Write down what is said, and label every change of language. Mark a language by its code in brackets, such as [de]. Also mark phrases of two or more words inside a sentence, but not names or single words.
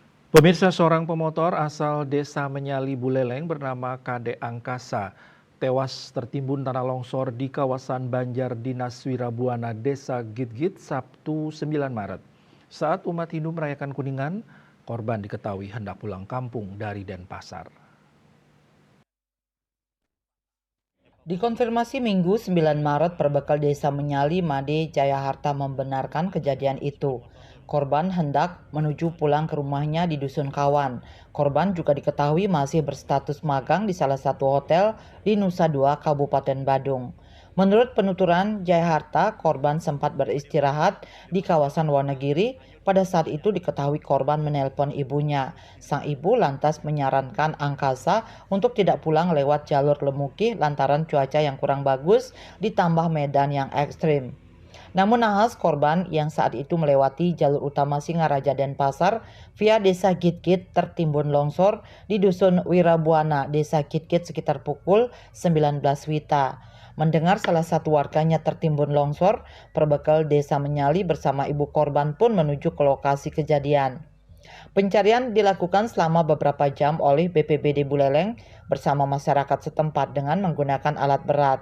[id] Pemirsa, seorang pemotor asal desa Menyali Buleleng bernama Kade Angkasa tewas tertimbun tanah longsor di kawasan Banjar Dinas Wirabuana Desa Gitgit Sabtu 9 Maret. Saat umat Hindu merayakan Kuningan, korban diketahui hendak pulang kampung dari Denpasar. Dikonfirmasi Minggu 9 Maret, Perbekal Desa Menyali, Made Jayaharta membenarkan kejadian itu. Korban hendak menuju pulang ke rumahnya di Dusun Kawan. Korban juga diketahui masih berstatus magang di salah satu hotel di Nusa Dua, Kabupaten Badung. Menurut penuturan Jayaharta, korban sempat beristirahat di kawasan Wonogiri. Pada saat itu diketahui korban menelpon ibunya. Sang ibu lantas menyarankan Angkasa untuk tidak pulang lewat jalur Lemuki lantaran cuaca yang kurang bagus ditambah medan yang ekstrim. Namun nahas korban yang saat itu melewati jalur utama Singaraja Denpasar via Desa Gitgit tertimbun longsor di Dusun Wirabuana, Desa Gitgit sekitar pukul 19 WITA. Mendengar salah satu warganya tertimbun longsor, Perbekal Desa Menyali bersama ibu korban pun menuju ke lokasi kejadian. Pencarian dilakukan selama beberapa jam oleh BPBD Buleleng bersama masyarakat setempat dengan menggunakan alat berat.